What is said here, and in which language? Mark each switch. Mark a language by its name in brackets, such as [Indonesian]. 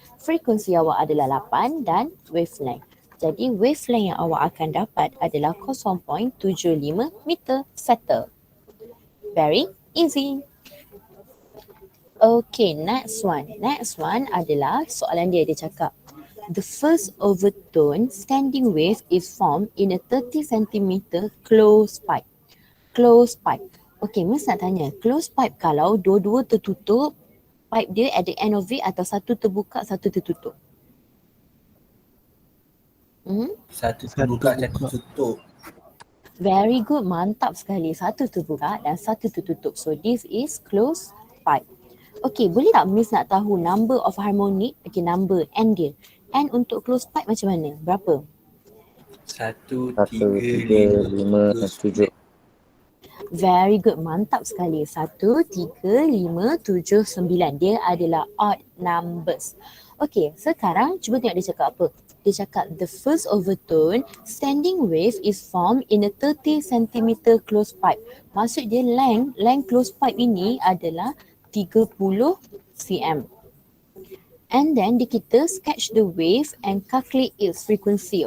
[Malay] Frekuensi awak adalah 8 dan wavelength. Jadi wavelength yang awak akan dapat adalah 0.75 meter settle. [English] Very easy. Okay, next one. Next one [Malay] adalah soalan dia cakap. [English] The first overtone standing wave is formed in a 30 cm closed pipe. [Malay] Closed pipe. Okay, Miss nak tanya, closed pipe kalau dua-dua tertutup, pipe dia [English] at the end of it [Malay] atau satu terbuka, satu tertutup? Satu terbuka, satu tutup. [English] Very good, [Malay] mantap sekali. Satu terbuka dan satu tertutup. [English] So this is closed pipe. Okay, [Malay] boleh tak Miss nak tahu [English] number of harmonic? [Malay] Okay, number N dia. N untuk closed pipe macam mana? Berapa? 1, 3, 3, 5, 7. [English] Very good, [Malay] mantap sekali. [English] 1, 3, 5, 7, 9. [Malay] Dia adalah [English] odd numbers. [Malay] Okay, sekarang cuba tengok dia cakap apa. Dia cakap [English] the first overtone standing wave is formed in a 30 cm closed pipe. [Malay] Maksud dia length closed pipe ini adalah 30 cm. [English] And then [Malay] kita [English] sketch the wave and calculate its frequency.